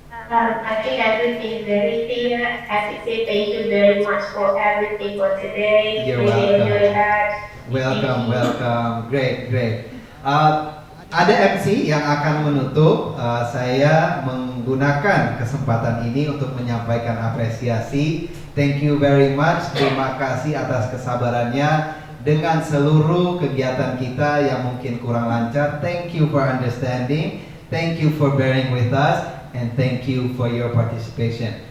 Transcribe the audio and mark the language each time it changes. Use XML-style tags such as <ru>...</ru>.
<en>I think everything is very clear. As you say, thank you very much for everything for today. You're really welcome. enjoy that. Welcome. Great.</en> <id>Ada MC yang akan menutup. Saya menggunakan kesempatan ini untuk menyampaikan apresiasi.</id> <en>Thank you very much.</en> <id>Terima kasih atas kesabarannya dengan seluruh kegiatan kita yang mungkin kurang lancar.</id> <en>Thank you for understanding. Thank you for bearing with us. And thank you for your participation.</en>